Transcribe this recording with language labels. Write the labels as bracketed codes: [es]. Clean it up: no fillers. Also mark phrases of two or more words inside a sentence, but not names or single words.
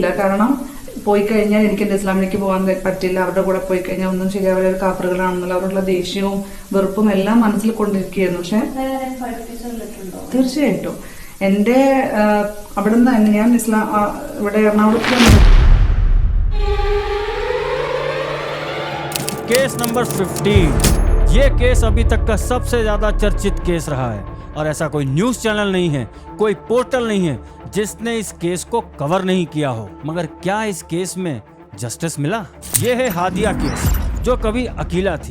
[ml] കാരണം പോയി കഴിഞ്ഞാൽ എനിക്ക് എൻ്റെ ഇസ്ലാമിലേക്ക് പോകാൻ പറ്റില്ല, അവരുടെ കൂടെ പോയി കഴിഞ്ഞാൽ ഒന്നും ശരിയാവില്ല, അവർ കാഫറുകളാണെന്നുള്ള അവരുടെ ദേഷ്യവും വെറുപ്പും എല്ലാം മനസ്സിൽ കൊണ്ടിരിക്കുകയായിരുന്നു. പക്ഷെ തീർച്ചയായിട്ടും എൻ്റെ അവിടുന്ന് തന്നെ ഞാൻ ഇവിടെ എറണാകുളത്ത് [en] case number [hi] 15, ये केस अभी तक का सबसे ज्यादा चर्चित केस रहा है और ऐसा कोई [en] news channel [hi] नहीं है, कोई पोर्टल नहीं है जिसने इस केस को कवर नहीं किया हो। मगर क्या इस केस में जस्टिस मिला? ये है हादिया केस, जो कभी अकीला थी।